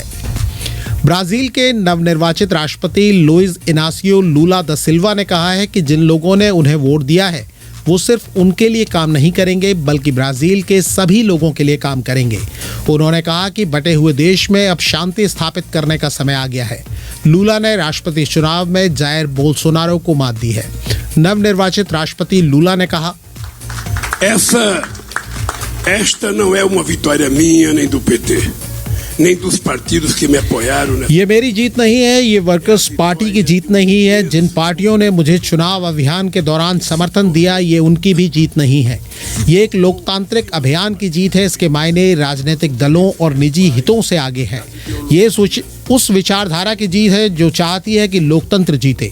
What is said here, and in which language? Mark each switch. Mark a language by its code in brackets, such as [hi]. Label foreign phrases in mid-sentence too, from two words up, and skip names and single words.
[hi] ब्राजील के नवनिर्वाचित राष्ट्रपति लुइज इनासियो लूला दा सिल्वा ने कहा है कि जिन लोगों ने उन्हें वोट दिया है वो सिर्फ उनके लिए काम नहीं करेंगे बल्कि ब्राजील के सभी लोगों के लिए काम करेंगे। उन्होंने कहा कि बटे हुए देश में अब शांति स्थापित करने का समय आ गया है। लूला ने राष्ट्रपति चुनाव में जायर बोल्सोनारो को मात दी है। नवनिर्वाचित राष्ट्रपति लूला ने कहा, [pt] Esta não é uma vitória minha nem do PT. Nem dos partidos que me apoiaram. [hi] ये मेरी जीत नहीं है, ये वर्कर्स पार्टी की जीत नहीं है। जिन पार्टियों ने मुझे चुनाव अभियान के दौरान समर्थन दिया, ये उनकी भी जीत नहीं है। ये एक लोकतांत्रिक अभियान की जीत है। इसके मायने राजनीतिक दलों और निजी हितों से आगे है। ये उस विचारधारा की जीत है जो चाहती है कि लोकतंत्र जीते।